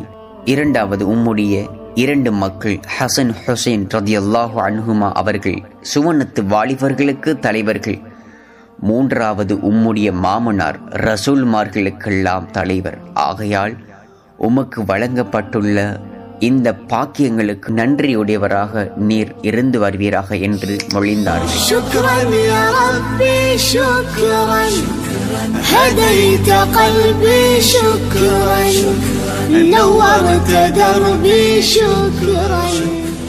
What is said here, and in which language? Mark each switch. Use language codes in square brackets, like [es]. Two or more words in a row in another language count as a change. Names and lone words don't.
[ta] 2வது, உம்முடைய 2 மக்கள் ஹசன் ஹுசைன் [ar] رضي الله عنهما [ta] அவர்கள் சுவனத்து வாலிபர்களுக்கு தலைவர்கள். 3வது, உம்முடைய மாமனார் ரசூல்மார்களுக்கெல்லாம் தலைவர். ஆகையால் உமக்கு வழங்கப்பட்டுள்ள இந்த பாக்கியங்களுக்கு நன்றியுடையவராக நீர் இருந்து வருவீராக என்று மொழிந்தார்கள். [ar] شكرا يا ربي شكرا هديت قلبي شكرا نورت دربي شكرا